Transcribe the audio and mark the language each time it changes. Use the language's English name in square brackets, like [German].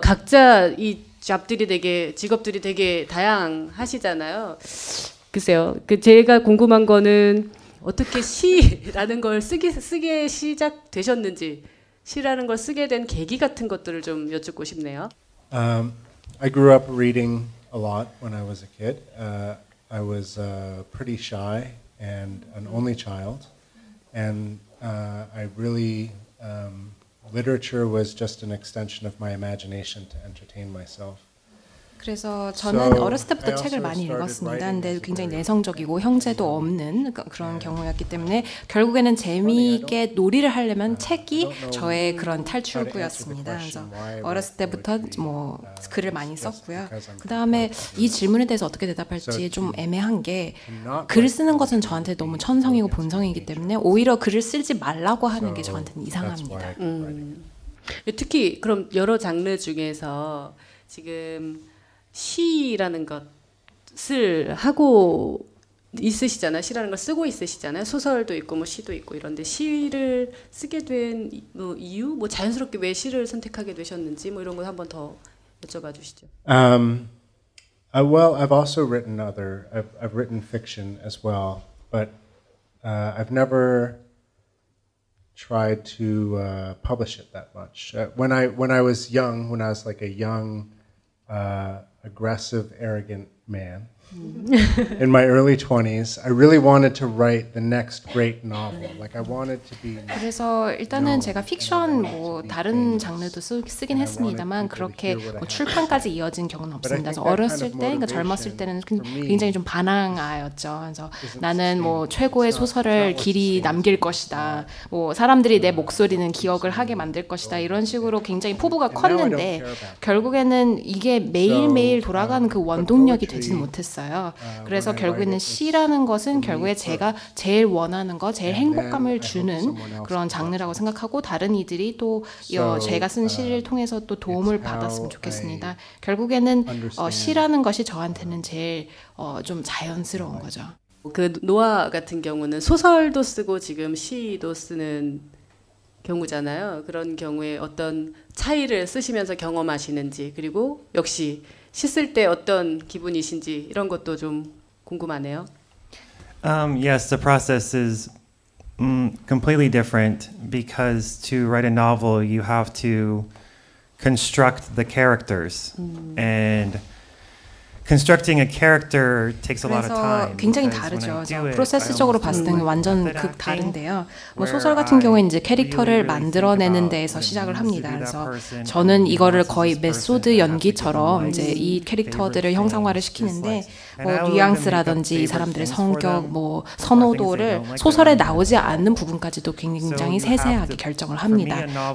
[Korean] 각자 이 직업들이 되게 다양하시잖아요. 글쎄요. 제가 궁금한 거는 어떻게 시라는 걸 쓰게 시작되셨는지, 시라는 걸 쓰게 된 계기 같은 것들을 좀 여쭙고 싶네요. [English] I grew up reading a lot when I was a kid. I was pretty shy and an only child, and I really literature was just an extension of my imagination to entertain myself. [Korean] 그래서 저는 어렸을 때부터 책을 많이 읽었습니다. 근데 굉장히 내성적이고 형제도 없는 그런 경우였기 때문에 결국에는 재미있게 놀이를 하려면 책이 저의 그런 탈출구였습니다. 그래서 어렸을 때부터 뭐 글을 많이 썼고요. 그 다음에 이 질문에 대해서 어떻게 대답할지 좀 애매한 게 글을 쓰는 것은 저한테 너무 천성이고 본성이기 때문에 오히려 글을 쓰지 말라고 하는 게 저한테는 이상합니다. 특히 그럼 여러 장르 중에서 지금 시라는 것을 하고 있으시잖아요. 시라는 걸 쓰고 있으시잖아요. 소설도 있고 뭐 시도 있고 이런데 시를 쓰게 된 뭐 이유, 뭐 자연스럽게 왜 시를 선택하게 되셨는지 뭐 이런 거 한번 더 여쭤봐 주시죠. [English] Well, I've also written I've written fiction as well, but I've never tried to publish it that much. When I was young, when I was like a young aggressive, arrogant man. In my early 20s, I really wanted to write the next great novel. Like I wanted to be. [Korean] 그래서 일단은 제가 픽션 뭐 다른 장르도 쓰긴 했습니다만 그렇게 뭐 출판까지 이어진 경우는 없습니다. 그래서 어렸을 때, 그러니까 젊었을 때는 굉장히 좀 반항아였죠. 그래서 나는 뭐 최고의 소설을 길이 남길 것이다. 뭐 사람들이 내 목소리는 기억을 하게 만들 것이다. 이런 식으로 굉장히 포부가 컸는데 결국에는 이게 매일매일 돌아가는 그 원동력이 되지는 못했어요. 그래서 결국에는 시라는 것은 결국에 제가 제일 원하는 거, 제일 행복감을 주는 그런 장르라고 생각하고 다른 이들이 또 제가 쓴 시를 통해서 또 도움을 받았으면 좋겠습니다. 결국에는 시라는 것이 저한테는 제일 좀 자연스러운 거죠. 그 노아 같은 경우는 소설도 쓰고 지금 시도 쓰는 경우잖아요. 그런 경우에 어떤 차이를 쓰시면서 경험하시는지, 그리고 역시 시 쓸 때 어떤 기분이신지 이런 것도 좀 궁금하네요. [English] Yes, the process is completely different because to write a novel you have to construct the characters and constructing a character takes a lot of time. [Korean] 굉장히 다르죠. 프로세스적으로 봤을 때는 완전 극 다른데요. 뭐 소설 같은 경우에 이제 캐릭터를 만들어내는 데에서 시작을 합니다. 그래서 저는 이거를 거의 메소드 연기처럼 이제 이 캐릭터들을 형상화를 시키는데 뭐 뉘앙스라든지 이 사람들의 성격, 뭐 선호도를 소설에 나오지 않는 부분까지도 굉장히 세세하게 결정을 합니다.